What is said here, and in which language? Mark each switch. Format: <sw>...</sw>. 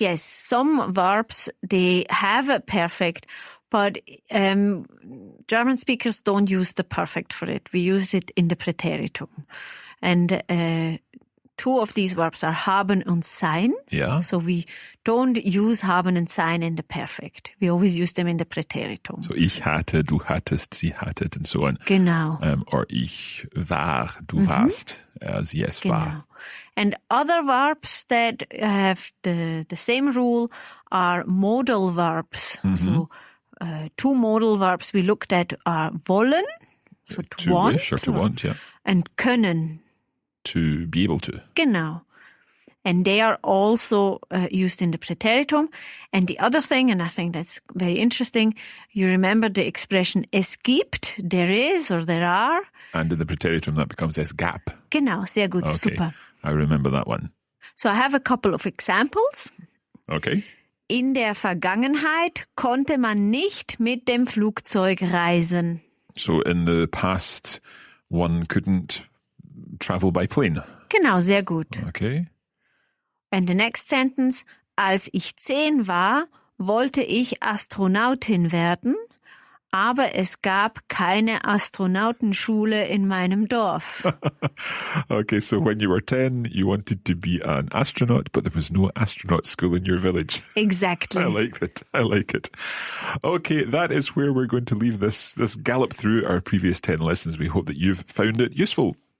<en>Yes, some verbs, they have a perfect, but German speakers don't use the perfect for it. We use it in the preteritum. And two of these verbs are haben und sein. Yeah. So we don't use haben and sein in the perfect. We always use them in the Präteritum.</en> <de>So ich hatte, du hattest, sie hattet</de> <en>and so on.</en> <de>Genau. Or ich war, du warst, sie es war.</de> <en>And other verbs that have the same rule are modal verbs. So two modal verbs we looked at are wollen, so to want, wish or to want, yeah. and können. To be able to.</en> <de>Genau.</de> <en>And they are also used in the Präteritum. And the other thing, and I think that's very interesting, you remember the expression es gibt, there is or there are. And in the Präteritum that becomes es gab.</en> <de>Genau, sehr gut,</de> <en>Okay.</en> <de>super.</de> <en>I remember that one. So I have a couple of examples. Okay.</en> <de>In der Vergangenheit konnte man nicht mit dem Flugzeug reisen.</de> <en>So in the past, one couldn't travel by plane.</en> <de>Genau, sehr gut.</de> <en>Okay. And the next sentence,</en> <de>als ich 10 war, wollte ich Astronautin werden, aber es gab keine Astronautenschule in meinem Dorf.</de> <en>Okay, so when you were 10, you wanted to be an astronaut, but there was no astronaut school in your village. Exactly. I like it. I like it. Okay, that is where we're going to leave this gallop through our previous 10 lessons. We hope that you've found it useful.</en>